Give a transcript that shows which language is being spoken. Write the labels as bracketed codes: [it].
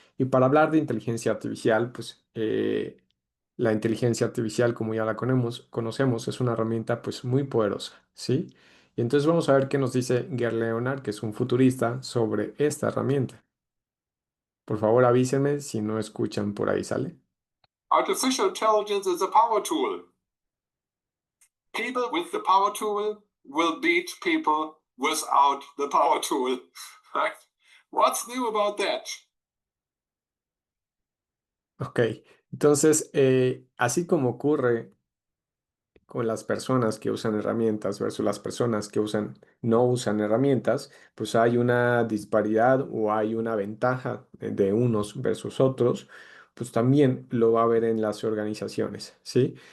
[es] Y para hablar de inteligencia artificial, pues la inteligencia artificial, como ya la conocemos, es una herramienta pues muy poderosa, ¿sí? Y entonces vamos a ver qué nos dice Gerd Leonard, que es un futurista, sobre esta herramienta. Por favor, avísenme si no escuchan por ahí, ¿sale? [en] Artificial intelligence is a power tool. People with the power tool will beat people without the power tool. Right? What's new about that? [es] Ok, entonces, así como ocurre con las personas que usan herramientas versus las personas que no usan herramientas, pues hay una disparidad o hay una ventaja de unos versus otros, pues también lo va a haber en las organizaciones, ¿sí?